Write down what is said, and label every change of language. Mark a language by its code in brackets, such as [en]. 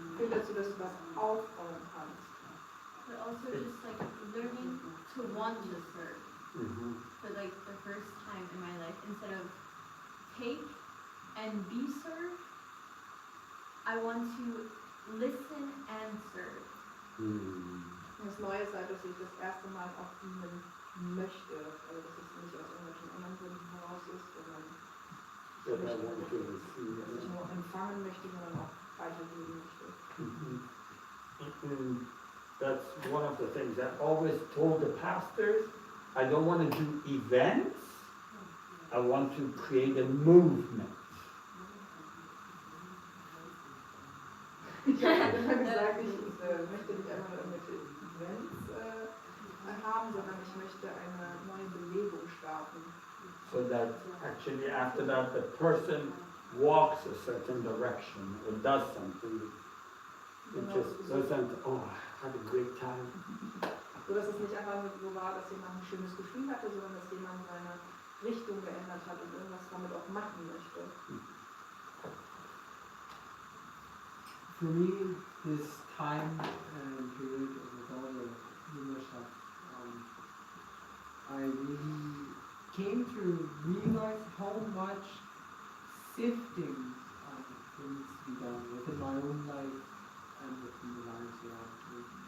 [de] führt dazu, dass du was aufbauen kannst. [en] but also just like learning to want to serve for like the first time in my life instead of take and be served. I want to listen and serve. [de] Das Neue ist halt, dass ich das erste Mal auch dienen möchte. Also dass es nicht aus irgendwelchen anderen Gründen heraus ist, sondern [en] That I want to receive. [de] ich nur empfangen möchte, sondern auch weitergeben möchte. [en] And that's one of the things I always told the pastors. I don't want to do events. I want to create a movement. [de] Ich habe immer gesagt, ich möchte nicht einmal irgendwelche Events haben, sondern ich möchte eine neue Bewegung starten. [en] So that actually after that the person walks a certain direction or does something. It just doesn't, oh, I had a great time. [de] So dass es nicht einfach nur so war, dass jemand ein schönes Gefühl hatte, sondern dass jemand seine Richtung geändert hat und irgendwas damit auch machen möchte. [en] For me, this time and period with all the Jüngerschaft, I really came to realize how much sifting there needs to be done within my own life and within the lives around me.